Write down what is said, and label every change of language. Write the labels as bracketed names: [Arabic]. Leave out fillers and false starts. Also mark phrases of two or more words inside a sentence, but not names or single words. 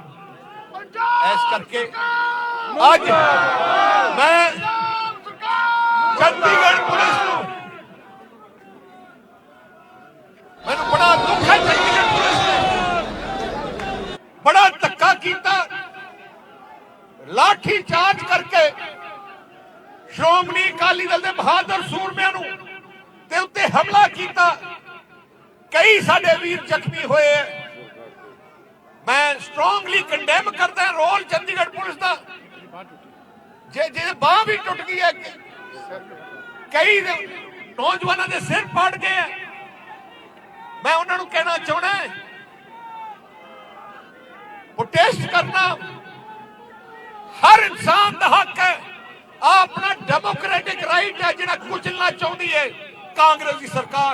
[Punjabi] ਇਸ ਕਰਕੇ ਅੱਜ ਮੈਂ ਚੰਡੀਗੜ੍ਹ ਪੁਲਿਸ ਨੂੰ, ਮੈਨੂੰ ਬੜਾ ਦੁੱਖ ਹੈ, ਚੰਡੀਗੜ੍ਹ ਪੁਲਿਸ ਨੇ ਬੜਾ ਧੱਕਾ ਕੀਤਾ, ਲਾਠੀ ਚਾਰਜ ਕਰਕੇ ਸ਼੍ਰੋਮਣੀ ਅਕਾਲੀ ਦਲ ਦੇ ਬਹਾਦਰ ਸੂਰਮਿਆਂ ਨੂੰ ਤੇ ਉੱਤੇ ਹਮਲਾ ਕੀਤਾ। ਕਈ ਸਾਡੇ ਵੀਰ ਜ਼ਖ਼ਮੀ ਹੋਏ। [Hindi] मैं [English] strongly condemn [Hindi] करता रोल चंडीगढ़ पुलिस का, जे बांह भी टुट गई है, कई नौजवानों के सिर पाड़ गए हैं। मैं उन्होंने कहना चाहना है, प्रोटेस्ट करना हर इंसान का हक है, अपना [English] democratic right [Hindi] है, जिहड़ा कुचलना चाहती है कांग्रेस की सरकार।